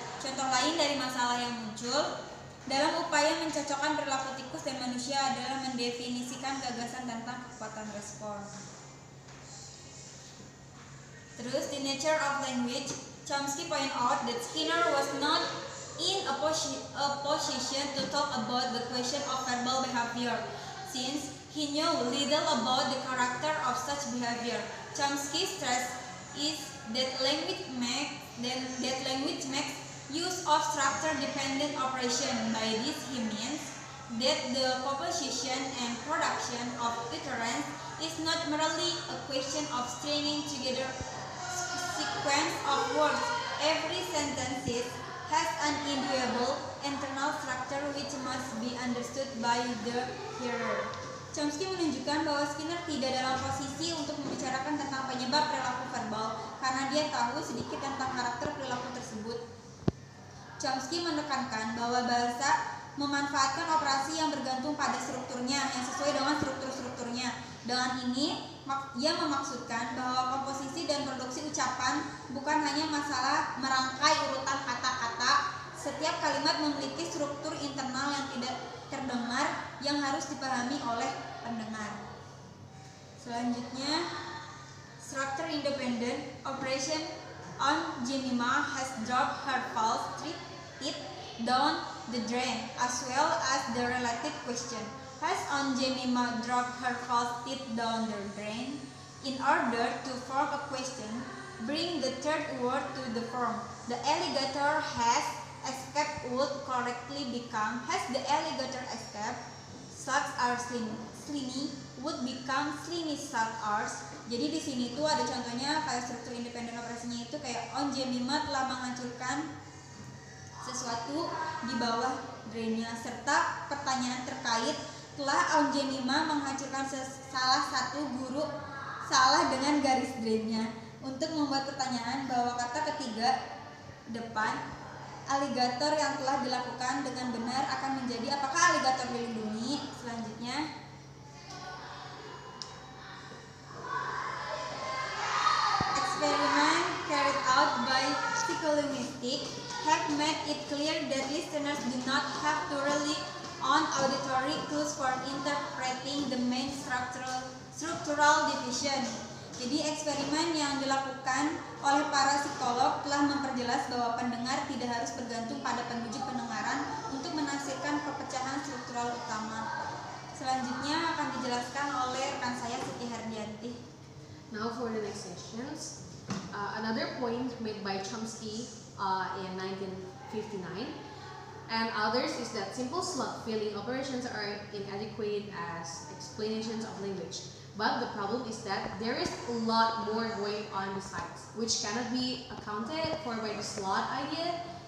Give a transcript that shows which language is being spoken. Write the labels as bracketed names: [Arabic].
[Indonesian] Contoh lain dari masalah yang muncul dalam upaya mencocokkan perilaku tikus dan manusia adalah mendefinisikan gagasan tentang kekuatan respon. Terus, [English] the nature of language, Chomsky point out that Skinner was not in a position to talk about the question of verbal behavior, since he knew little about the character of such behavior. Chomsky stressed is that language makes use of structure-dependent operation. By this he means that the composition and production of utterance is not merely a question of stringing together sequence of words. Every sentence has an indivisible internal structure which must be understood by the hearer. [Indonesian] Chomsky menunjukkan bahwa Skinner tidak dalam posisi untuk membicarakan tentang penyebab perilaku verbal karena dia tahu sedikit tentang karakter perilaku tersebut. Chomsky menekankan bahwa bahasa memanfaatkan operasi yang bergantung pada strukturnya, yang sesuai dengan strukturnya. Dengan ini, ia memaksudkan bahwa komposisi dan produksi ucapan bukan hanya masalah merangkai urutan kata-kata. Setiap kalimat memiliki struktur internal yang tidak terdengar yang harus dipahami oleh pendengar. Selanjutnya, [English] structure independent operation on Jemima has dropped her false teeth down the drain, as well as the related question. Has on Jemima dropped her false teeth down the drain? In order to form a question, bring the third word to the form. The alligator has escaped would correctly become has the alligator escaped. Slugs are slimy would become slimy slugs are. [Indonesian] Jadi di sini tuh ada contohnya kayak struktur independen operasinya itu kayak on Jemima telah menghancurkan sesuatu di bawah drainnya, serta pertanyaan terkait telah on Jemima menghancurkan salah satu guru salah dengan garis drainnya. Untuk membuat pertanyaan bahwa kata ketiga depan aligator yang telah dilakukan dengan benar akan menjadi apakah aligator dilindungi. Selanjutnya, eksperimen [English] carried out by psycholinguistic have made it clear that listeners do not have to rely on auditory clues for interpreting the main structural division. [Indonesian] Jadi eksperimen yang dilakukan oleh para psikolog telah memperjelas bahwa pendengar tidak harus bergantung pada penunjuk pendengaran untuk menafsirkan perpecahan struktural utama. Selanjutnya akan dijelaskan oleh rekan saya Siti Hardianti. [English] Now for the next sessions, another point made by Chomsky in 1959 and others is that simple slot filling operations are inadequate as explanations of language. But the problem is that there is a lot more going on besides, which cannot be accounted for by the slot idea.